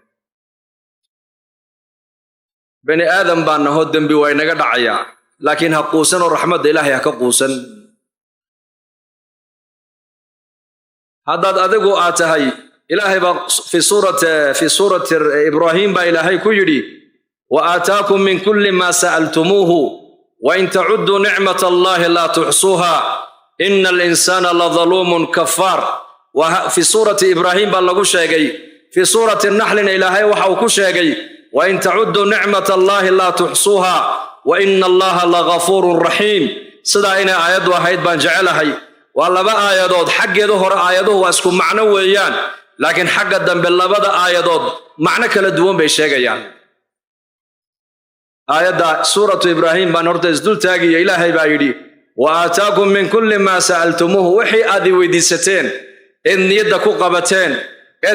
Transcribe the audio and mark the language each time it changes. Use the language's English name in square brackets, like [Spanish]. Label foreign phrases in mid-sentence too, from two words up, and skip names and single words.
[Somali] bani aadam baan naho dambi way naga dhacaya laakiin ha quusan oo raxmadda ilaahay ha ka quusan haddaad adigu aad tahay ilaahay baa [Arabic] في سورة [Somali] ibraahim baa ilaahay ku yidhi [Arabic] وآتاكم من كل ما سألتموه وإن تعدوا نعمة الله لا تحصوها إن الإنسان لظلوم كفار وفي سورة [Somali] ibraahim baa lagu sheegay [Arabic] في سورة النحل [Somali] ilaahay waxa uu ku sheegay [Arabic] وإن تعدوا نعمة الله لا تحصوها وإن الله لغفور رحيم [Somali] sida ina aayadu ahayd baan jecelahay waa laba aayadood xaggeedu hore aayaduhu waa isku macno weeyaan laakiin xagga dambe labada aayadood macno kala duwan bay sheegayaan aayada suuratu ibraahim baan horta isdul taagiyo ilaahay baa yidhi [Arabic] وآتاكم من كل ما سألتموه [Somali] wixii aad weydiisateen in niyada ku qabateen ee